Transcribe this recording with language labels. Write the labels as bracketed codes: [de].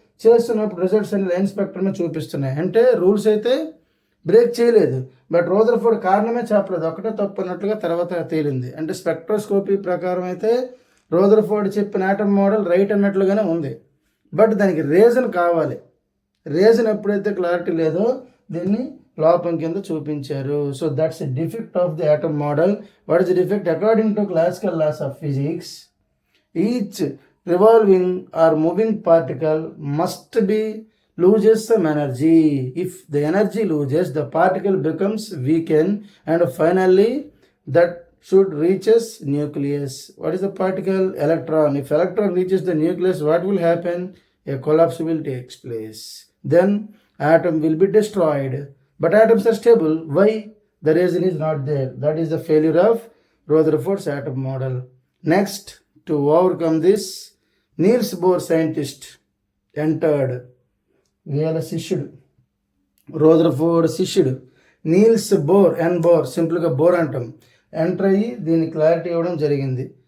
[te] చేస్తున్నప్పుడు రిజల్ట్స్ అన్ని లైన్ స్పెక్ట్రమే చూపిస్తున్నాయి. అంటే రూల్స్ అయితే బ్రేక్ చేయలేదు, బట్ రదర్ఫోర్డ్ కారణమే చెప్పలేదు, ఒకటే తప్పు అన్నట్లుగా తర్వాత తేలింది. అంటే స్పెక్ట్రోస్కోపీ ప్రకారం అయితే రదర్ఫోర్డ్ చెప్పిన యాటమ్ మోడల్ రైట్ అన్నట్లుగానే ఉంది, బట్ దానికి రీజన్ కావాలి. రీజన్ ఎప్పుడైతే క్లారిటీ లేదో దీన్ని లోపం కింద చూపించారు. [en] So that's a defect of the atom model. What is the defect? According to classical laws of physics, each revolving or moving particle must be loses some energy. If the energy loses, the particle becomes weakened and finally that should reaches nucleus. What is the particle? Electron. If electron reaches the nucleus, what will happen? A collapse will take place. Then atom will be destroyed. But atoms are stable. Why? The reason is not there. That is the failure of Rutherford's atom model. Next, to overcome this, Niels Bohr scientist entered. [te] వీళ్ళ శిష్యుడు, రదర్ఫోర్డ్ శిష్యుడు Niels bore, ఎన్ bore, సింపుల్గా bore అంటాం, enter అయ్యి దీన్ని clarity ఇవ్వడం జరిగింది.